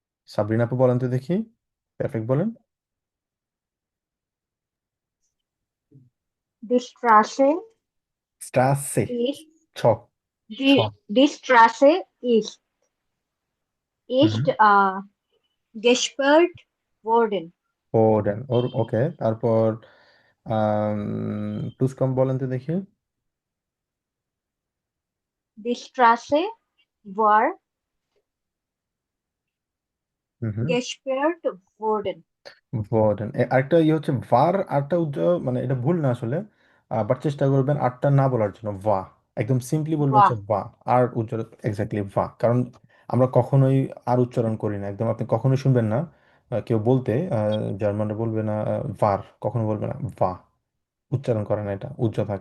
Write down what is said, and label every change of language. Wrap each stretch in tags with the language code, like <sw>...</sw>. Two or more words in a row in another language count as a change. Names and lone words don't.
<bn>সাবরিনা আপু বলেন তো দেখি, পারফেক্ট বলেন।</bn> <de>Die Straße স্ট্রাসে, ist, ছ ছ die Straße হুম ist gesperrt worden.</de> <bn>ওডেন ওর ওকে, তারপর টুসকম বলেন তো দেখি।</bn> <de>Die Straße war হুম হুম gesperrt worden.</de> <bn>ওডেন আরেকটা ইয়ে হচ্ছে ভার, আরটা মানে এটা ভুল না আসলে, বাট চেষ্টা করবেন আরটা না বলার জন্য, ভা। একদম সিম্পলি বলবেন হচ্ছে</bn> <de>War.</de> <bn>ভা। আর উচ্চারণ এক্স্যাক্টলি ভা, কারণ আমরা কখনোই আর উচ্চারণ করি না, একদম আপনি কখনোই শুনবেন না কেউ বলতে, জার্মানরা বলবে না ভার, কখনো বলবে না ভা, উচ্চারণ করে না, এটা উজ্জ থাকে।</bn>